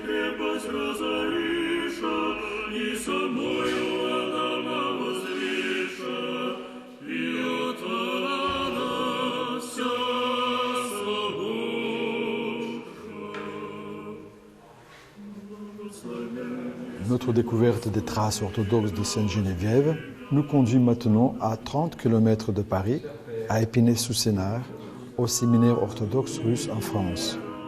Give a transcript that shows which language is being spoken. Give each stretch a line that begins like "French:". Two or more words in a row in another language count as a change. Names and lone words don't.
Church Slavic: крепость разориша, и собою Адама возвиша, и отвала вся
French: Notre découverte des traces orthodoxes de Sainte-Geneviève nous conduit maintenant à 30 km de Paris, à Épinay-sous-Sénart, au séminaire orthodoxe russe en France.